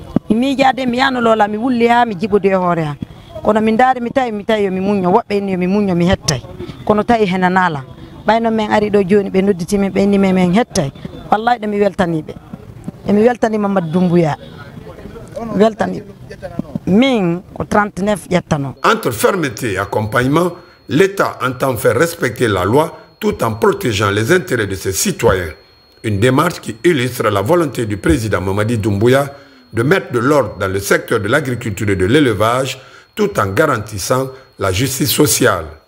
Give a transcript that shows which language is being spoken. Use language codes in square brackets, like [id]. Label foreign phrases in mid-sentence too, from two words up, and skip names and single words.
[ff] mi jaade mi yano lola mi wulli ha mi jibude hoore ha kono min daari mi tawi mi muñño woɓɓe ni mi muñño mi hettay kono tawi henanala ɓayno men ari ɗo joni ɓe nodditi min ɓe nime men hettay wallahi ɗe mi weltaniɓe emi weltani Mamadou Doumbouya weltaniɓe min ko 39 ƴettano. [fr] Entre fermeté et accompagnement, l'État entend faire respecter la loi tout en protégeant les intérêts de ses citoyens. Une démarche qui illustre la volonté du président Mamadi Doumbouya de mettre de l'ordre dans le secteur de l'agriculture et de l'élevage tout en garantissant la justice sociale.